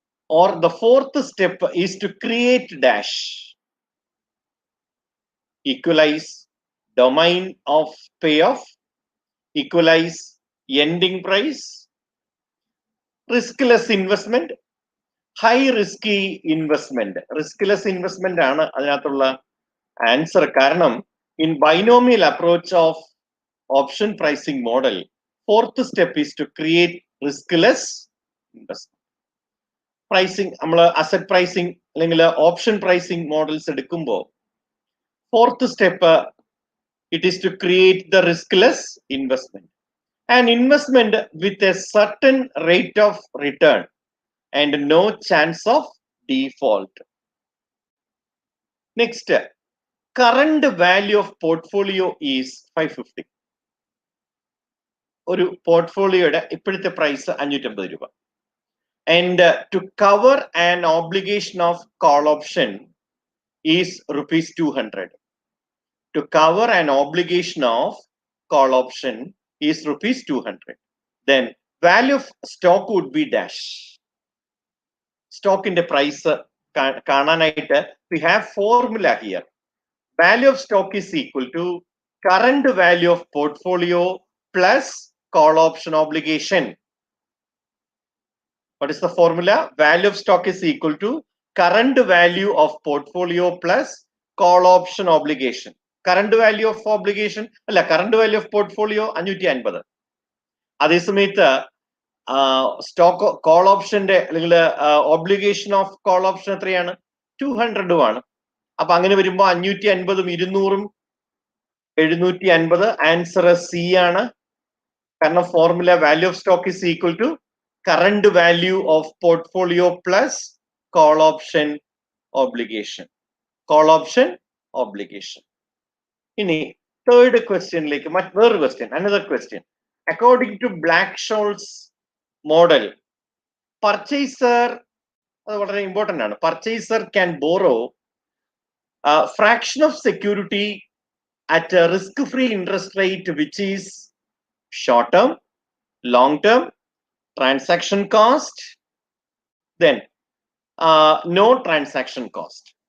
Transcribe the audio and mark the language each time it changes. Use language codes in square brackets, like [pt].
[en] Or the fourth step is to create dash. Equalize domain of payoff, equalize ending price, riskless investment, high risky investment. Riskless investment [ml] ആണ് അതിനകത്തുള്ള answer. [en] കാരണം in binomial approach of option pricing model, fourth step is to create riskless investment. Pricing, [ml] നമ്മൾ asset pricing അല്ലെങ്കിൽ option pricing models എടുക്കുമ്പോൾ [en] fourth step it is to create the riskless investment, an investment with a certain rate of return and no chance of default. Next, current value of portfolio is 550. [ml] ഒരു പോർട്ട്ഫോളിയോയുടെ ഇപ്പോഴത്തെ price 550 രൂപ. [en] And to cover an obligation of call option is rupees 200. To cover an obligation of call option is rupees 200. Then value of stock would be dash. Stock in the price കാണാനായിട്ട് we have formula here. Value of stock is equal to current value of portfolio plus call option obligation. What is the formula? Value of stock is equal to current value of portfolio plus call option obligation. Current value of obligation അല്ല current value of portfolio 550. അതേസമയത്ത് stock call ഓപ്ഷന്റെ അല്ലെങ്കിൽ obligation of call option എത്രയാണ്? 200 ആണ്. [ml] അപ്പൊ അങ്ങനെ വരുമ്പോ 550 200 750. [en] Answer C ആണ്. കാരണം formula value of stock is equal to current value of portfolio plus call option obligation. Call option obligation. ഇനി third ക്വസ്റ്റ്യനിലേക്ക് വേറൊരു question, another question. According to Black Scholes model, purchaser, [ml] അത് വളരെ ഇമ്പോർട്ടന്റ് ആണ്, [en] Purchaser can borrow fraction of security at a risk-free interest rate which is short-term, long-term, transaction cost, then no transaction cost.